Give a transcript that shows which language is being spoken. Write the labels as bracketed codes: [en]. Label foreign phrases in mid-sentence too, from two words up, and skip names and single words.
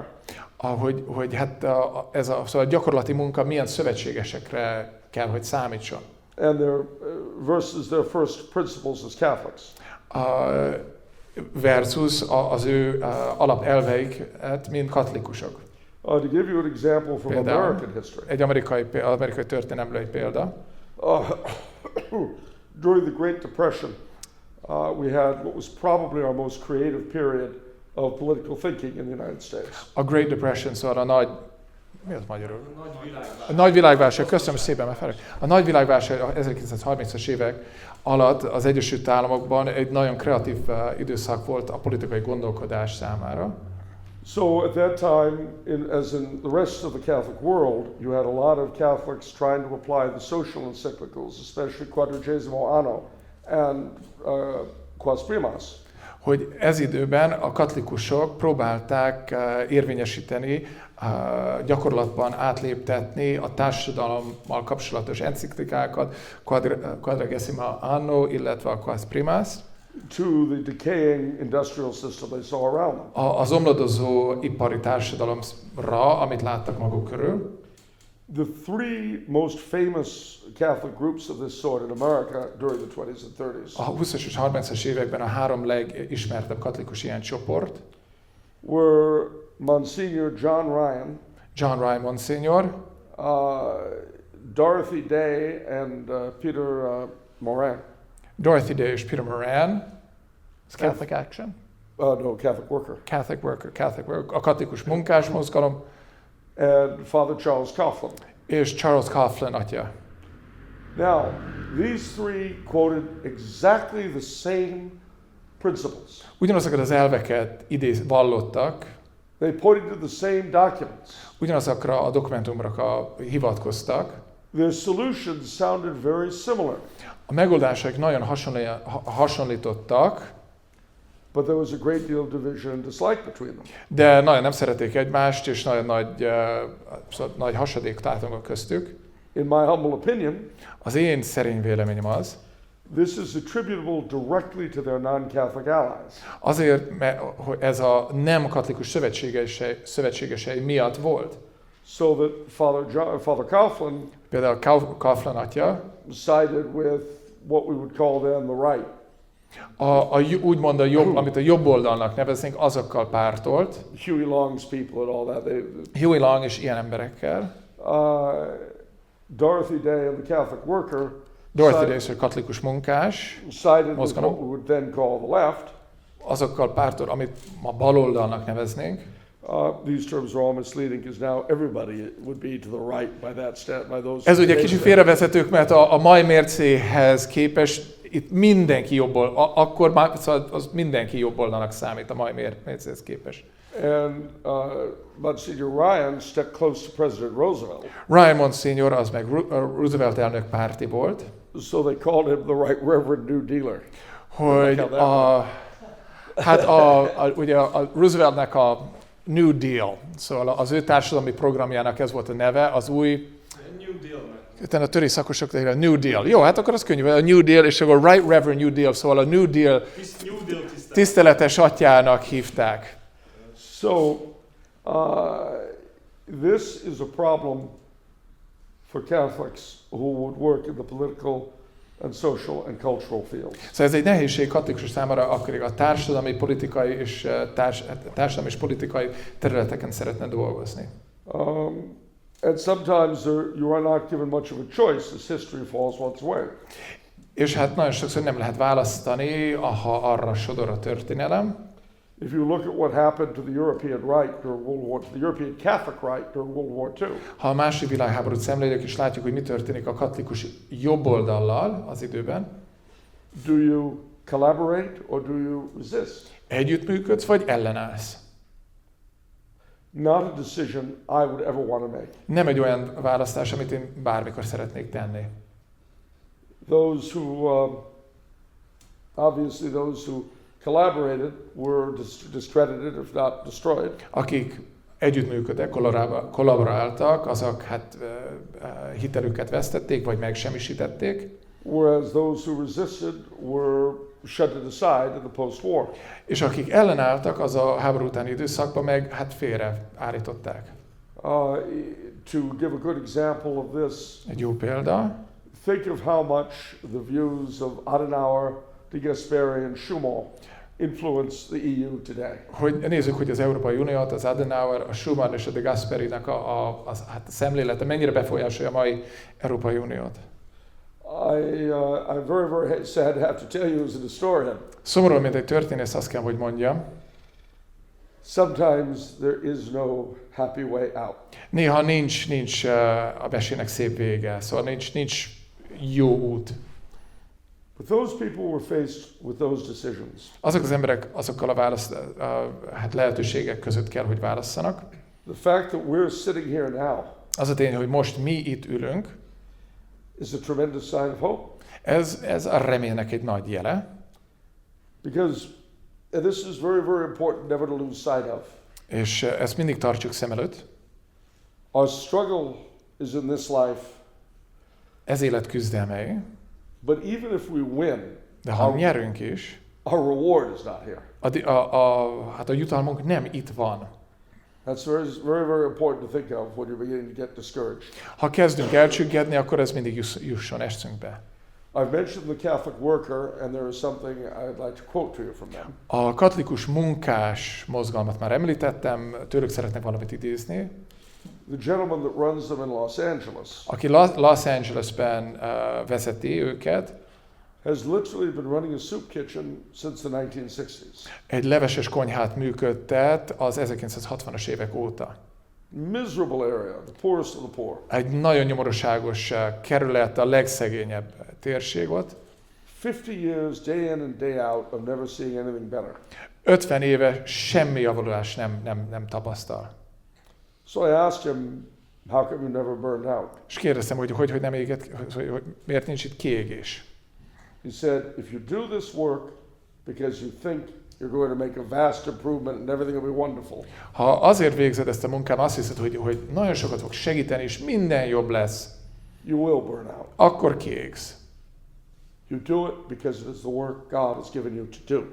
[hu] Hogy hát szóval a gyakorlati munka milyen szövetségesekre kell, hogy számítson. [en] And their versus their first principles as Catholics. [hu] Versus az ő alapelveiket, mint katolikusok. [en] To give you an example from American history. [hu] Egy amerikai történelemből egy példa. [en] During the Great Depression, we had what was probably our most creative period of political thinking in the United States. [hu] A Great Depression, szóval mi az magyarul? A nagy világválság, köszönöm szépen, a nagy világválság a 1930-as évek alatt az Egyesült Államokban egy nagyon kreatív időszak volt a politikai gondolkodás számára. [en] So at that time, as in the rest of the Catholic world, you had a lot of Catholics trying to apply the social encyclicals, especially Quadragesimo Anno and Quas Primas. [hu] Hogy ez időben a katolikusok próbálták érvényesíteni, gyakorlatban átléptetni a társadalommal kapcsolatos enciklikákat, Quadragesimo Anno, illetve a Quas Primas. [en] To the decaying industrial system they saw around them. [hu] Az omladozó ipari társadalomra, amit láttak maguk körül. [en] The three most famous Catholic groups of this sort in America during the 20s and 30s. [hu] A 20-as és 30-as években a három legismertebb katolikus ilyen csoport [en] were Monsignor John Ryan Monsignor, Dorothy Day and Peter Moran. [hu] Dorothy Day és Peter Moran. [en] It's Catholic Action? No, Catholic Worker. Catholic Worker. [hu] A katolikus munkás mozgalom. [en] And Father Charles Coughlin. [hu] És Charles Coughlin atya. [en] Now, these three quoted exactly the same principles. [hu] Ugyanazokat az elveket vallottak. [en] They pointed to the same documents. [hu] Ugyanazokra a dokumentumokra hivatkoztak. [en] Their solutions sounded very similar. [hu] A megoldásaik nagyon hasonlítottak. [en] But there was a great deal of division and dislike between them. [hu] De nagyon nem szerették egymást, és nagyon nagy hasadék tátongott köztük. [en] In my humble opinion, [hu] az én szerény véleményem az, [en] this is attributable directly to their non-Catholic allies. [hu] Azért, mert ez a nem katolikus szövetségesei miatt volt. [en] So that Father Coughlin, [hu] például Coughlin atya, [en] sided with what we would call then the right. [hu] Úgymond amit a jobb oldalnak neveznénk, azokkal pártolt. [en] Huey Long's people and all that. [hu] Huey Long és ilyen emberekkel. [en] Dorothy Day and the Catholic Worker [hu] Dorothy részről katolikus munkás, [en] sided with [hu] mozgalom. [en] what we would then call the left. [hu] Azokkal pártól, amit ma baloldalnak neveznénk. [en] These terms are all misleading because now everybody would be to the right by those. [hu] Ez ugye kicsit félrevezetők, mert a mai mércéhez képest itt mindenki jobboldal, akkor már szóval az mindenki jobboldalnak számít a mai mércéhez képest. [en] And Monsignor Ryan stuck close to President Roosevelt. [hu] Ryan Monsignor az meg Roosevelt elnök párti volt. [en] So they called him the Right Reverend New Dealer. [hu] Hogy ugye a Rooseveltnek a New Deal, szóval az ő társadalmi programjának ez volt a neve, az új... New Deal. Utána a töri szakosok a New Deal. Jó, hát akkor az könnyű, a New Deal, és akkor [en] Right Reverend New Deal, [hu] szóval a New Deal tiszteletes atyának hívták. [en] So this is a problem for Catholics who would work in the political and social and cultural fields. [hu] Szóval ez egy nehézség katolikusok számára, akkor a társadalmi, politikai és társadalmi és politikai területeken szeretne dolgozni. [en] And sometimes you are not given much of a choice as history falls one's way. [hu] És hát nagyon sokszor nem lehet választani, ha arra sodor a történelem. [en] If you look at what happened to the European right during World War II, the European Catholic right during World War II. [hu] Ha a második világháborút szemléljük, és látjuk, hogy mi történik a katolikus jobboldallal az időben. [en] Do you collaborate or do you resist? [hu] Együttműködsz, vagy ellenállsz? [en] Not a decision I would ever want to make. [hu] Nem egy olyan választás, amit én bármikor szeretnék tenni. [en] Those who, obviously those who collaborated were discredited, if not destroyed. [hu] Akik együttműködtek, kollaboráltak, azok hát hitelüket vesztették, vagy megsemmisítették. [en] Whereas those who resisted were shunted aside in the post-war. [hu] És akik ellenálltak, az a háború utáni időszakban meg hát félre állították. [en] To give a good example of this, [hu] Egy jó példa. [en] think of how much the views of Adenauer, de Gasperi and Schumann influence the EU today. [hu] Hogy nézzük, hogy az Európai Uniót, az Adenauer, a Schumann és a de Gasperinek a szemlélete mennyire befolyásolja a mai Európai Uniót. [en] I'm very, very sad to have to tell you as a historian. [hu] Szomorú, mint egy történész, azt kell, hogy mondjam. [en] Sometimes there is no happy way out. [hu] Néha nincs a mesének szép vége, szóval nincs jó út. [en] But those people were faced with those decisions. [hu] Azok az emberek azokkal a lehetőségek között kell, hogy válasszanak. [en] The fact that we're sitting here now [hu] Az a tény, hogy most mi itt ülünk, [en] is a tremendous sign of hope. [hu] ez a reménynek egy nagy jele. [en] Because this is very, very important never to lose sight of. [hu] És ezt mindig tartsuk szem előtt. [en] Our struggle is in this life. [hu] Ez élet küzdelmei. [en] But even if we win, [hu] De ha nyerünk is, [en] our reward is not here. [hu] hát a jutalmunk nem itt van. [en] That's very, very, very important to think of when you're beginning to get discouraged. [hu] Ha kezdünk elcsüggedni, akkor ez mindig jusson eszünkbe. [en] I've mentioned the Catholic worker, and there is something I'd like to quote to you from them. [hu] A katolikus munkás mozgalmat már említettem, tőlük szeretnék valamit idézni. [en] The gentleman that runs them in Los Angeles [hu] Aki Los Angelesben vezeti őket, [en] has literally been running a soup kitchen since the 1960s. [hu] egy leveses konyhát működtet az 1960-as évek óta. [en] Miserable area, the poorest of the poor. [hu] Egy nagyon nyomorúságos kerület, a legszegényebb térség ott. [en] 50 years, day in and day out, of never seeing anything better. [hu] 50 éve semmi javulás nem tapasztal. [en] So I asked him, how come you never burned out? [hu] És kérdeztem, hogy nem éget, hogy miért nincs itt kiégés. [en] He said, if you do this work because you think you're going to make a vast improvement and everything will be wonderful. [hu] Ha azért végzed ezt a munkát, azt hiszed, hogy nagyon sokat fog segíteni, és minden jobb lesz, [en] You will burn out. [hu] akkor kiégsz. [en] You do it because it is the work God has given you to do.